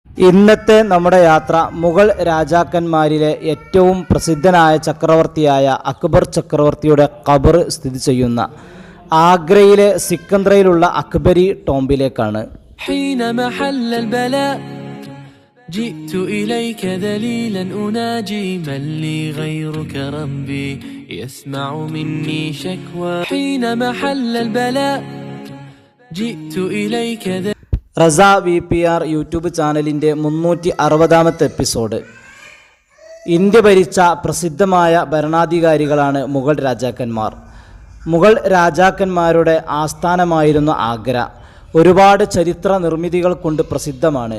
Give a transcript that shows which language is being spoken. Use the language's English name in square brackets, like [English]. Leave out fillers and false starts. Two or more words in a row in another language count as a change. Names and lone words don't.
[Malayalam] ഇന്നത്തെ നമ്മുടെ യാത്ര മുഗൾ രാജാക്കന്മാരിലെ ഏറ്റവും പ്രസിദ്ധനായ ചക്രവർത്തിയായ അക്ബർ ചക്രവർത്തിയുടെ ഖബർ സ്ഥിതി ചെയ്യുന്ന ആഗ്രയിലെ സിക്കന്ദ്രയിലുള്ള അക്ബരി ടോംബിലേക്കാണ്. [Arabic] جئت إليك ذليلا أناجي من لي غيرك ربي يسمع مني شكوى حين محل البلاء جئت إليك [Malayalam] റസ VPR യൂട്യൂബ് ചാനലിൻ്റെ 360-ാമത്തെ എപ്പിസോഡ്. ഇന്ത്യ ഭരിച്ച പ്രസിദ്ധമായ ഭരണാധികാരികളാണ് മുഗൾ രാജാക്കന്മാർ. മുഗൾ രാജാക്കന്മാരുടെ ആസ്ഥാനമായിരുന്ന ആഗ്ര ഒരുപാട് ചരിത്ര നിർമ്മിതികൾ കൊണ്ട് പ്രസിദ്ധമാണ്.